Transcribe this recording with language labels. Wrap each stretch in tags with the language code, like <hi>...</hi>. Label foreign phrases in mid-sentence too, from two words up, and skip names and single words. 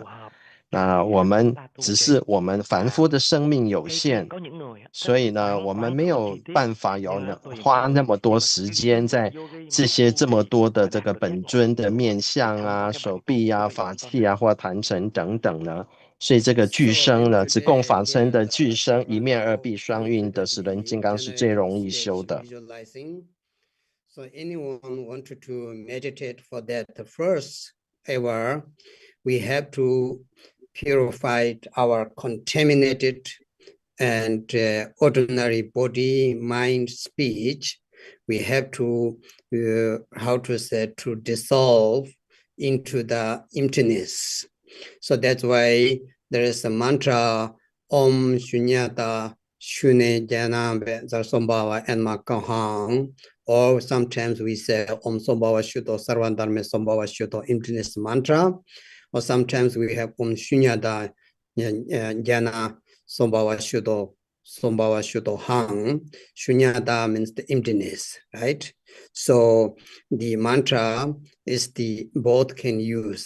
<zh>那我们只是我们凡夫的生命有限，所以呢，我们没有办法花那么多时间在这些这么多的这个本尊的面相啊、手臂啊、法器啊或坛城等等呢。所以这个具身呢，只供法身的具身一面二臂双运的时轮金刚是最容易修的。</zh> <en>So anyone wanted to meditate for that first ever, we have to purify our contaminated and ordinary body, mind, speech. We have to, to dissolve into the emptiness. So that's why there is a mantra,</en> <sa>Om Shunyata Shune Jana Zarsambhava</sa> <en>and Makahang. Or sometimes we say</en> <sa>Om Sambhava Shuddho Sarvadharma Sambhava Shuddho</sa> <en>emptiness mantra. Or sometimes we have</en> <sa>Om Shunyata Jana Sambhava Shuddho Hang.</sa> <en>Shunyata means the emptiness, right? So the mantra is both can use.</en>